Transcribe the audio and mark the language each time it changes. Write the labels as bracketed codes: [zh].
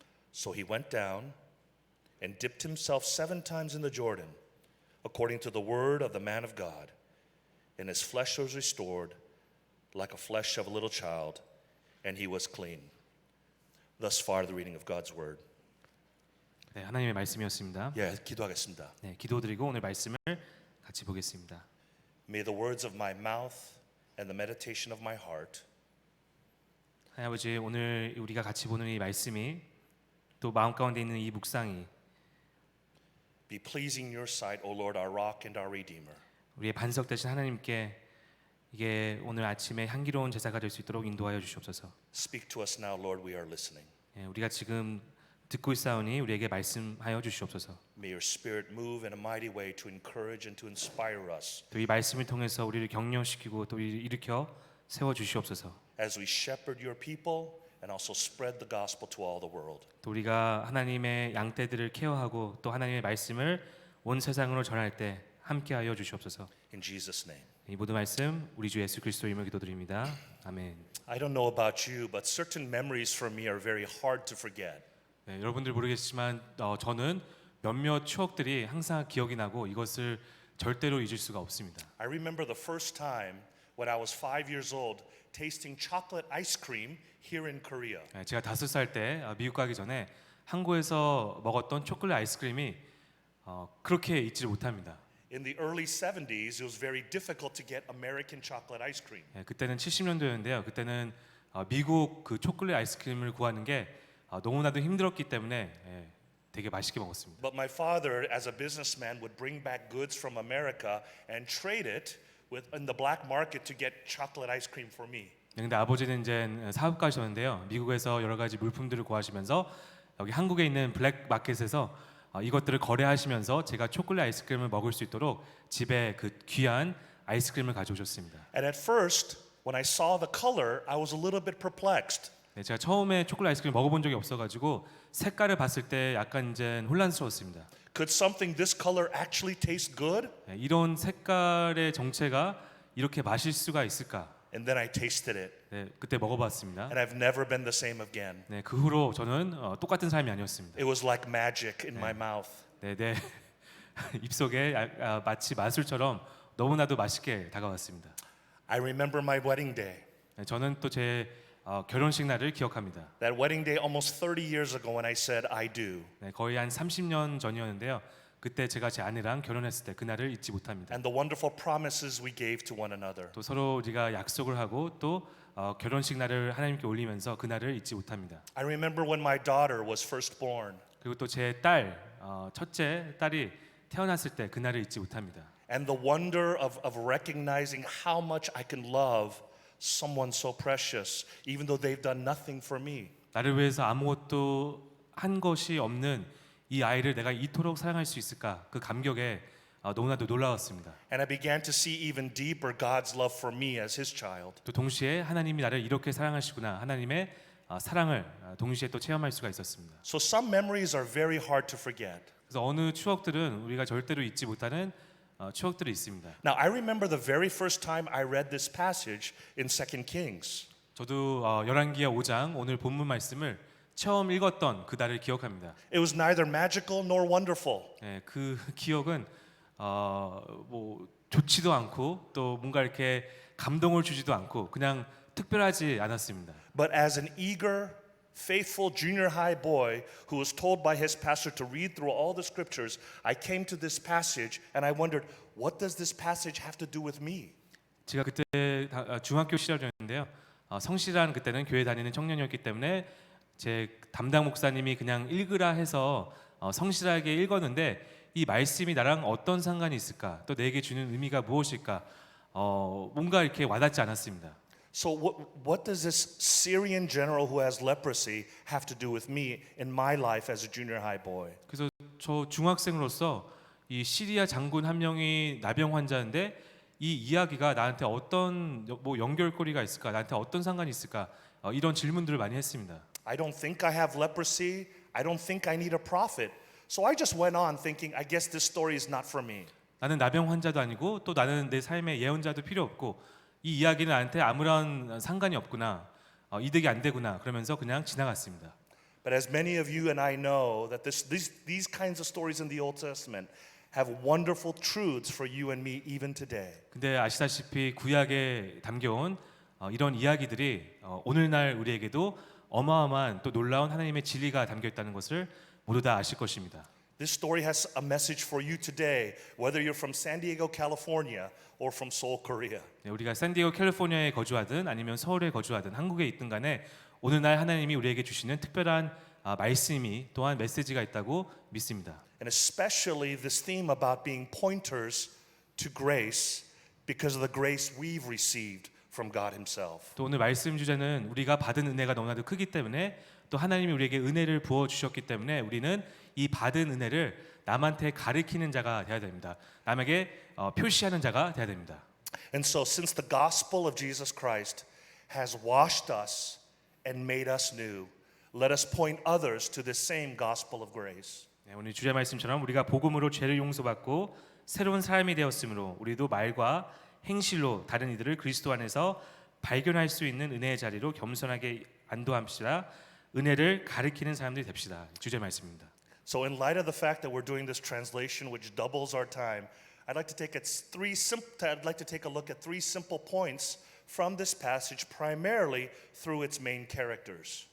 [en] So he went down and dipped himself 7 times in the Jordan, according to the word of the man of God, and his flesh was restored like a flesh of a little child, and he was clean. Thus far the reading of God's word. [ko] 네, 하나님의 말씀이었습니다. 기도하겠습니다. 네, 기도드리고 오늘 말씀을 같이 보겠습니다. [en] May the words of my mouth and the meditation of my heart [ko] 하나님 아버지, 오늘 우리가 같이 보는 이 말씀이 또 마음 가운데 있는 이 묵상이 [en] be pleasing in your sight, O Lord, our rock and our redeemer. [ko] 우리의 반석 되신 하나님께 이게 오늘 아침에 향기로운 제사가 될 수 있도록 인도하여 주시옵소서. [en] Speak to us now, Lord. We are listening. [ko] 예, 우리가 지금 듣고 있사오니 우리에게 말씀하여 주시옵소서. [en] May your Spirit move in a mighty way to encourage and to inspire us [ko] 또 이 말씀을 통해서 우리를 격려시키고 또 일으켜 세워 주시옵소서. [en] as we shepherd your people and also spread the gospel to all the world. [ko] 또 우리가 하나님의 양떼들을 케어하고 또 하나님의 말씀을 온 세상으로 전할 때 함께하여 주시옵소서. [en] In Jesus' name. [ko] 이 모든 말씀 우리 주 예수 그리스도 이름으로 기도드립니다. 아멘. [en] I don't know about you, but certain memories for me are very hard to forget. [ko] 네, 여러분들 모르겠지만 저는 몇몇 추억들이 항상 기억이 나고 이것을 절대로 잊을 수가 없습니다. [en] I remember the first time when I was 5 years old tasting chocolate ice cream here in Korea. [ko] 네, 제가 5살 때 미국 가기 전에 한국에서 먹었던 초콜릿 아이스크림이 그렇게 잊지를 못합니다. [en] In the early 70s, it was very difficult to get American chocolate ice cream. [ko] 네, 그때는 70년도였는데요. 그때는 미국 그 초콜릿 아이스크림을 구하는 게 너무나도 힘들었기 때문에 되게 맛있게 먹었습니다. [en] But my father, as a businessman, would bring back goods from America and trade it in the black market to get chocolate ice cream for me. [ko] 네, 근데 아버지는 이제 사업가셨는데요. 미국에서 여러 가지 물품들을 구하시면서 여기 한국에 있는 블랙 마켓에서 이것들을 거래하시면서 제가 초콜릿 아이스크림을 먹을 수 있도록 집에 그 귀한 아이스크림을 가져오셨습니다. [en] And at first, when I saw the color, I was a little bit perplexed. [ko] 네, 제가 처음에 초콜릿 아이스크림 먹어본 적이 없어가지고 색깔을 봤을 때 약간 이제 혼란스러웠습니다. [en] Could something this color actually taste good? [ko] 네, 이런 색깔의 정체가 이렇게 마실 수가 있을까? [en] And then I tasted it, [ko] 네, 그때 먹어봤습니다. [en] and I've never been the same again. [ko] 네, 그 후로 저는 똑같은 삶이 아니었습니다. [en] It was like magic in my mouth. [ko] 네, 네. 입속에 마치 마술처럼 너무나도 맛있게 다가왔습니다. [en] I remember my wedding day. [ko] 네, 저는 또 제 결혼식 날을 기억합니다. [en] That wedding day almost 30 years ago when I said I do. [ko] 네, 거의 한 30년 전이었는데요. 그때 제가 제 아내랑 결혼했을 때 그날을 잊지 못합니다. [en] And the wonderful promises we gave to one another. [ko] 또 서로 우리가 약속을 하고 또 결혼식 날을 하나님께 올리면서 그날을 잊지 못합니다. [en] I remember when my daughter was first born. [ko] 그리고 또 제 딸, 첫째 딸이 태어났을 때 그날을 잊지 못합니다. [en] And the wonder of recognizing how much I can love someone so precious, even though they've done nothing for me. [ko] 나를 위해서 아무것도 한 것이 없는 이 아이를 내가 이토록 사랑할 수 있을까? 그 감격에 너무나도 놀라웠습니다. [en] And I began to see even deeper God's love for me as His child. [ko] 또 동시에 하나님이 나를 이렇게 사랑하시구나. 하나님의 사랑을 동시에 또 체험할 수가 있었습니다. [en] So some memories are very hard to forget. [ko] 그래서 어느 추억들은 우리가 절대로 잊지 못하는 추억들이 있습니다. [en] Now I remember the very first time I read this passage in 2 Kings. [ko] 저도 열왕기하 5장 오늘 본문 말씀을 처음 읽었던 그날을 기억합니다. [en] It was neither magical nor wonderful. [ko] 예, 그 기억은 뭐 좋지도 않고 또 뭔가 이렇게 감동을 주지도 않고 그냥 특별하지 않았습니다. [en] But as an eager, faithful junior high boy who was told by his pastor to read through all the scriptures, I came to this passage and I wondered, what does this passage have to do with me? [ko] 제가 그때 중학교 시절이었는데요. 성실한 그때는 교회 다니는 청년이었기 때문에 제 담당 목사님이 그냥 읽으라 해서 성실하게 읽었는데 이 말씀이 나랑 어떤 상관이 있을까? 또 내게 주는 의미가 무엇일까? 뭔가 이렇게 와닿지 않았습니다. [en] So what does this Syrian general who has leprosy have to do with me in my life as a junior high boy? [ko] 그래서 저 중학생으로서 이 시리아 장군 한 명이 나병 환자인데 이 이야기가 나한테 어떤 뭐 연결고리가 있을까? 나한테 어떤 상관이 있을까? 이런 질문들을 많이 했습니다. [en] I don't think I have leprosy. I don't think I need a prophet. So I just went on thinking, I guess this story is not for me. [ko] 나는 나병 환자도 아니고 또 나는 내 삶에 예언자도 필요 없고 이 이야기는 나한테 아무런 상관이 없구나. 이득이 안 되구나. 그러면서 그냥 지나갔습니다. [en] But as many of you and I know that these kinds of stories in the Old Testament have wonderful truths for you and me even today. [ko] 근데 아시다시피 구약에 담겨온 이런 이야기들이 오늘날 우리에게도 어마어마한 또 놀라운 하나님의 진리가 담겨 있다는 것을 모두 다 아실 것입니다. [en] This story has a message for you today, whether you're from San Diego, California, or from Seoul, Korea. [ko] 네, 우리가 샌디에고 캘리포니아에 거주하든 아니면 서울에 거주하든 한국에 있든 간에 오늘날 하나님이 우리에게 주시는 특별한 말씀이 또한 메시지가 있다고 믿습니다. [en] And especially this theme about being pointers to grace because of the grace we've received from God himself. [ko] 또 오늘 말씀 주제는 우리가 받은 은혜가 너무나도 크기 때문에 또 하나님이 우리에게 은혜를 부어 주셨기 때문에 우리는 이 받은 은혜를 남한테 가르치는 자가 되어야 됩니다. 남에게 표시하는 자가 되어야 됩니다. [en] And so since the gospel of Jesus Christ has washed us and made us new, let us point others to this same gospel of grace. [ko] 네, 오늘 주제 말씀처럼 우리가 복음으로 죄를 용서받고 새로운 사람이 되었으므로 우리도 말과 행실로 다른 이들을 그리스도 안에서 발견할 수 있는 은혜의 자리로 겸손하게 안도합시다. 은혜를 가르치는 사람들이 됩시다. 주제 말씀입니다. [en] So in light of the fact that we're doing this translation which doubles our time, I'd like to take a look at three simple points from this passage primarily through its main characters.